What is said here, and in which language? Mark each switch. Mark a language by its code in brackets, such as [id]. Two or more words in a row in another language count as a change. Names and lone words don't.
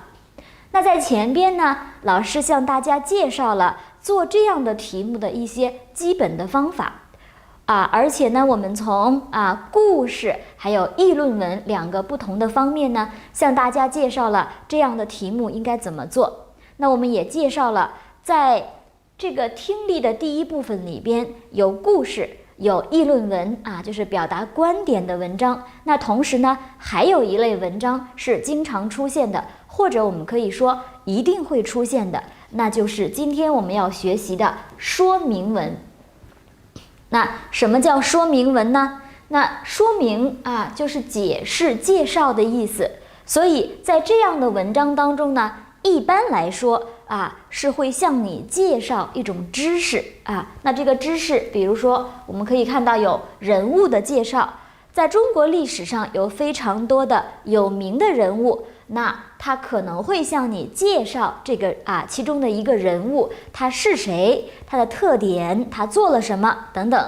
[zh] 那在前邊呢，老師向大家介紹了做這樣的題目的一些基本的方法而且呢，我們從故事還有議論文2個不同的方面呢，向大家介紹了這樣的題目應該怎麼做。那我們也介紹了在這個聽力的第一部分裡邊有故事，有議論文就是表達觀點的文章。那同時呢，還有一類文章是經常出現的，或者我們可以說一定会出現的，那就是今天我們要学習的說明文。那什麼叫說明文呢？那說明就是解釋介紹的意思。所以在這樣的文章當中呢，一般來說是會向你介紹一種知識那這個知識，比如說我們可以看到有人物的介紹，在中國歷史上有非常多的有名的人物，那他可能会向你介紹這個其中的一個人物，他是誰，他的特點，他做了什麼等等。